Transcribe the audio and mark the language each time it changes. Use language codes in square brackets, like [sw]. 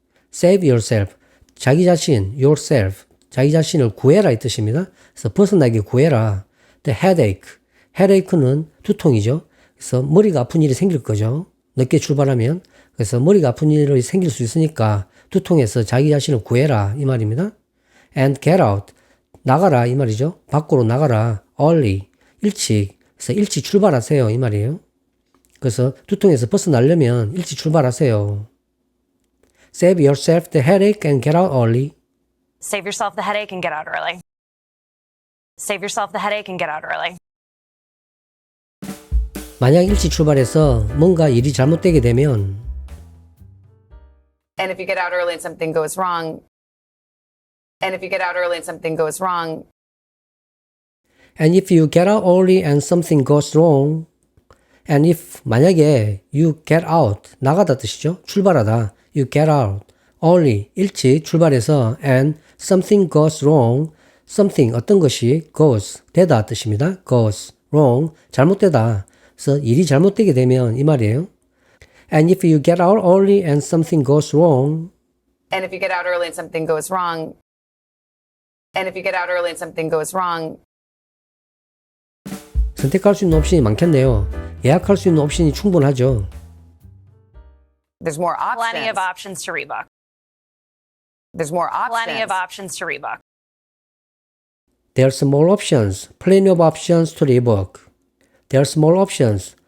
[en] Save yourself. [ko] 자기 자신, yourself. 자기 자신을 구해라 이 뜻입니다. 그래서 벗어나게 구해라. [en] The headache. [ko] headache는 두통이죠. 그래서 머리가 아픈 일이 생길 거죠. 늦게 출발하면. 그래서 머리가 아픈 일이 생길 수 있으니까 두통에서 자기 자신을 구해라 이 말입니다. [en] And get out. [ko] 나가라 이 말이죠. 밖으로 나가라. early. 일찍. 그래서 일찍 출발하세요 이 말이에요. 그래서 두통에서 벗어나려면 일찍 출발하세요. [en] Save yourself the headache and get out early. Save yourself the headache and get out early. Save yourself the headache and get out early. [ko] 만약 일찍 출발해서 뭔가 일이 잘못되게 되면 [en] And if you get out early and something goes wrong, and if you get out early and something goes wrong, And if you get out early and something goes wrong And if [ko] 만약에 [en] you get out [ko] 나가다 뜻이죠. 출발하다. [en] You get out early [ko] 일찍 출발해서 [en] and something goes wrong something [ko] 어떤 것이 [en] goes [ko] 되다 뜻입니다. [en] goes wrong [ko] 잘못되다. 그래서 일이 잘못되게 되면 이 말이에요. [en] And if you get out early and something goes wrong and if you get out early and something goes wrong, and if you get out early and something goes wrong, [ko] 선택할 수 있는 옵션이 많겠네요. 예약할 수 있는 옵션이 충분하죠. [en] there's more Plenty of options. options to rebook. There's more Plenty of options. options to rebook. There's more options. Plenty of options to rebook. There's more options.